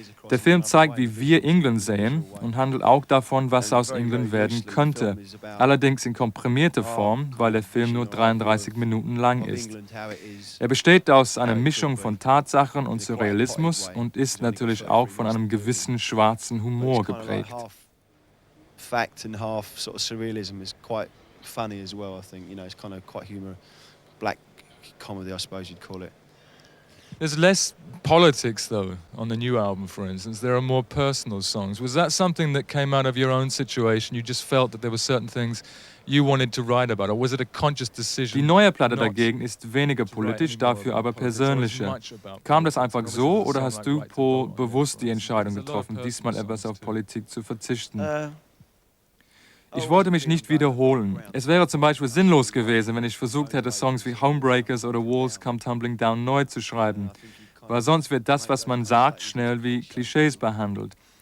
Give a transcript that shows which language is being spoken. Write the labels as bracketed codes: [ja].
[de] Der Film zeigt, wie wir England sehen und handelt auch davon, was aus England werden könnte. Allerdings in komprimierter Form, weil der Film nur 33 Minuten lang ist. Er besteht aus einer Mischung von Tatsachen und Surrealismus und ist natürlich auch von einem gewissen schwarzen Humor geprägt. [en] Fact and half sort of surrealism is quite funny as well, I think. You know, it's kind of quite humor, black comedy, I suppose you'd call it. There's less politics, though, on the new album, for instance. There are more personal songs. Was that something that came out of your own situation? You just felt that there were certain things you wanted to write about, or was it a conscious decision? [de] Die neue Platte dagegen ist weniger politisch, dafür aber persönlicher. Kam das einfach so, oder hast du, Paul, bewusst die Entscheidung getroffen, diesmal etwas auf Politik zu verzichten? Ich wollte mich nicht wiederholen. Es wäre zum Beispiel sinnlos gewesen, wenn ich versucht hätte, Songs wie Homebreakers oder Walls Come Tumbling Down neu zu schreiben, weil sonst wird das, was man sagt, schnell wie Klischees behandelt.